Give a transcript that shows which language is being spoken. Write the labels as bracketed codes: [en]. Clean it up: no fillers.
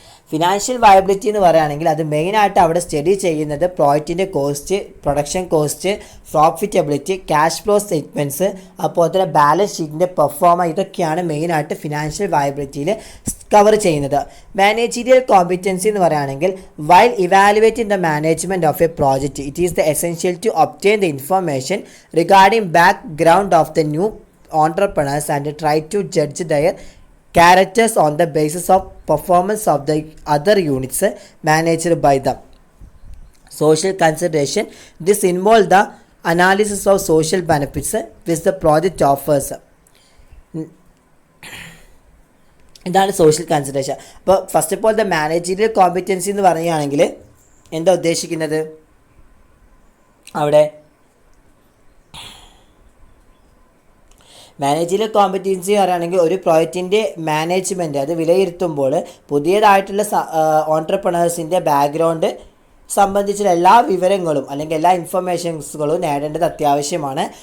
[ml] Financial viability എന്ന് പറയുകയാണെങ്കിൽ അത് മെയിനായിട്ട് അവിടെ സ്റ്റഡി ചെയ്യുന്നത് പ്രോജക്റ്റിൻ്റെ cost, production cost, profitability, cash flow statements, അതുപോലെ തന്നെ ബാലൻസ് ഷീറ്റിൻ്റെ പെർഫോമ, ഇതൊക്കെയാണ് മെയിനായിട്ട് ഫിനാൻഷ്യൽ വയബിലിറ്റിയിൽ കവർ ചെയ്യുന്നത്. [en] managerial competency [ml] എന്ന് പറയുകയാണെങ്കിൽ [en] While evaluating the management of a project it is the essential to obtain the information regarding background of the new entrepreneurs and try to judge their characters on the basis of performance of the other units managed by them. Social consideration. This involves the analysis of social benefits which the project offers. [ml] ഇതാണ് social consideration. അപ്പോൾ [en] first of all [ml] the managerial competency എന്ന് പറയുകയാണെങ്കിൽ എന്താ ഉദ്ദേശിക്കുന്നത്? അവിടെ managerial competency പറയുകയാണെങ്കിൽ ഒരു പ്രോജക്റ്റിൻ്റെ management അത് വിലയിരുത്തുമ്പോൾ പുതിയതായിട്ടുള്ള ഓൺട്രപ്രണേഴ്സിൻ്റെ ബാക്ക്ഗ്രൗണ്ട് സംബന്ധിച്ചുള്ള എല്ലാ വിവരങ്ങളും അല്ലെങ്കിൽ എല്ലാ ഇൻഫർമേഷൻസുകളും നേടേണ്ടത് അത്യാവശ്യമാണ്.